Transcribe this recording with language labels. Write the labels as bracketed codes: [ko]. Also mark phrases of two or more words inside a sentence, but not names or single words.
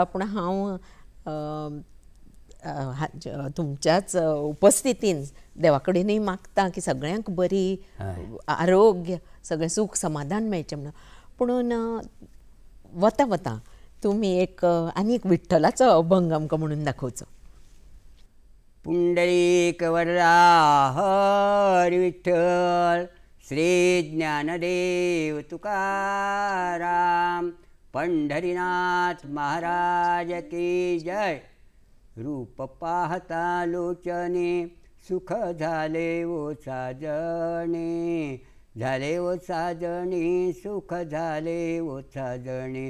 [kok] पूण हांव तुमच्याच उपस्थितीन देवा कडेनूय मागतां की सगळ्यांक बरी आरोग्य, सगळें सूख समाधान मेळचें म्हणून. पूण वता वता तुमी आनी एक विठ्ठलाचो अभंग आमकां म्हणून दाखोवचो. [mr] पुंडलीक वरदा हरी विठ्ठल श्री ज्ञानदेव तुकाराम पंढरीनाथ महाराज की जय. रूप पाहता लोचने सुख झाले ओ साजणे, झाले ओ साजणे सुख झाले ओ साजणे.